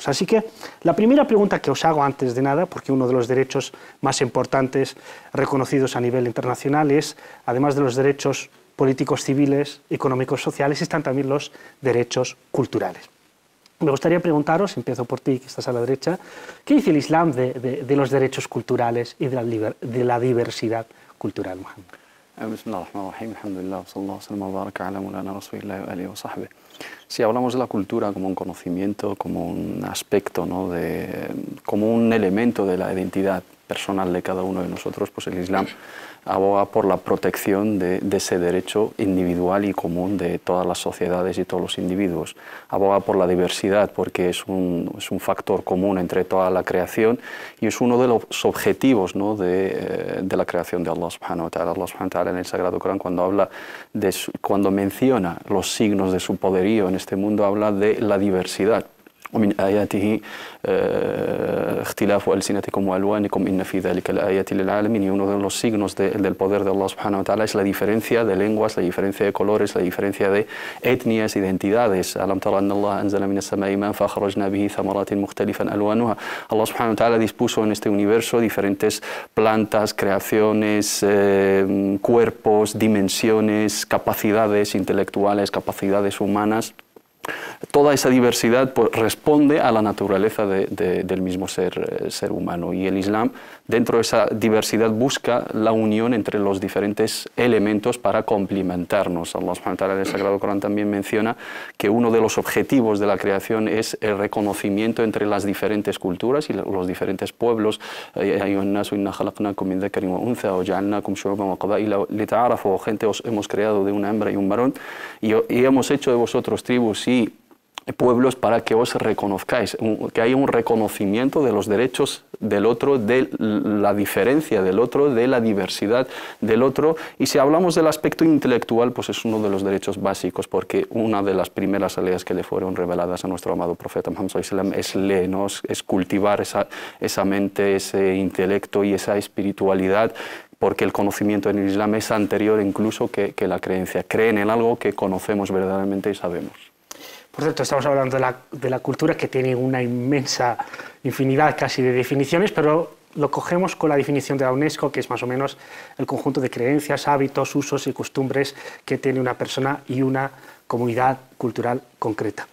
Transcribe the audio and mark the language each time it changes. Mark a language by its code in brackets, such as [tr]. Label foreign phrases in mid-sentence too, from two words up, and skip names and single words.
[es] Así que la primera pregunta que os hago antes de nada, porque uno de los derechos más importantes reconocidos a nivel internacional es, además de los derechos políticos, civiles, económicos, sociales, están también los derechos culturales. Me gustaría preguntaros, empiezo por ti, que estás a la derecha, ¿qué dice el Islam de los derechos culturales y de la diversidad cultural, Mohamed? [ar] بسم الله الرحمن الرحيم، الحمد لله، صلى الله عليه وبارك على مولانا رسول الله وآله وصحبه. [es] Si hablamos de la cultura como un conocimiento, como un aspecto, ¿no?, como un elemento de la identidad personal de cada uno de nosotros, pues el Islam aboga por la protección de ese derecho individual y común de todas las sociedades y todos los individuos. Aboga por la diversidad porque es un factor común entre toda la creación y es uno de los objetivos, ¿no?, de la creación de Allah [ar] سبحانه وتعالى. [es] Allah [ar] سبحانه وتعالى [es] en el Sagrado Corán, cuando menciona los signos de su poderío en este mundo, habla de la diversidad. [ar] ومن آياته اختلاف ألسنتكم وألوانكم إن في ذلك لآيات للعالمين. [es] Y uno de los signos del poder de Allah [ar] سبحانه وتعالى [es] es la diferencia de lenguas, la diferencia de colores, la diferencia de etnias, identidades. [ar] ألم تر أن الله أنزل من السماء ماء فأخرجنا به ثمرات مختلفا ألوانها. [es] Allah [ar] سبحانه وتعالى [es] dispuso en este universo diferentes plantas, creaciones, cuerpos, dimensiones, capacidades intelectuales, capacidades humanas. Toda esa diversidad, pues, responde a la naturaleza del mismo ser humano, y el Islam, dentro de esa diversidad, busca la unión entre los diferentes elementos para complementarnos. Allah [ar] سبحانه وتعالى [es] en el Sagrado Corán también menciona que uno de los objetivos de la creación es el reconocimiento entre las diferentes culturas y los diferentes pueblos. Gente, os hemos creado de una hembra y un varón, y hemos hecho de vosotros tribus y pueblos para que os reconozcáis, que haya un reconocimiento de los derechos del otro, de la diferencia del otro, de la diversidad del otro. Y si hablamos del aspecto intelectual, pues es uno de los derechos básicos, porque una de las primeras leyes que le fueron reveladas a nuestro amado profeta Muhammad [ar] صلى الله عليه وسلم [es] es cultivar esa mente, ese intelecto y esa espiritualidad, porque el conocimiento en el Islam es anterior incluso que la creencia. Creen en algo que conocemos verdaderamente y sabemos. Por cierto, estamos hablando de la cultura, que tiene una inmensa infinidad casi de definiciones, pero lo cogemos con la definición de la UNESCO, que es más o menos el conjunto de creencias, hábitos, usos y costumbres que tiene una persona y una comunidad cultural concreta.